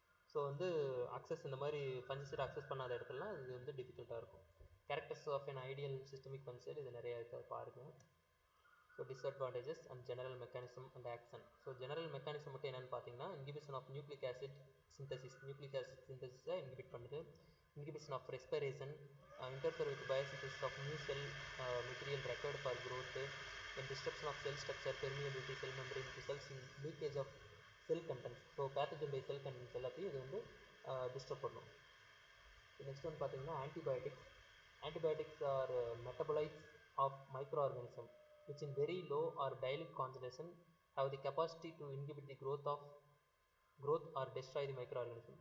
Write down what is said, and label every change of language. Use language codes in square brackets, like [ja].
[ta] So வந்து access இந்த மாதிரி ஃபஞ்சிசைட் அக்சஸ் பண்ணாத இடத்துலலாம் இது வந்து டிஃபிகல்ட்டாக இருக்கும். [en] characters of an ideal systemic fungicide [ta] இது நிறைய இருக்காது பாருங்கள். [en] So disadvantages and general mechanism and action. So general mechanism மட்டும் என்னென்னு பார்த்தீங்கன்னா inhibition of nucleic acid சிந்தசிஸை inhibit பண்ணுது. Inhibition of respiration, interfere with biosynthesis of new cell material required for growth, and disruption of cell structure, permeability, cell membrane, results in leakage of cell contents. [ta] So pathogen by sell contents எல்லாத்தையும் இது வந்து disturb பண்ணும். [en] Next வந்து பார்த்தீங்கன்னா antibiotics are metabolites of microorganism which in very low or dilute concentration have the capacity to inhibit the growth or destroy the microorganism.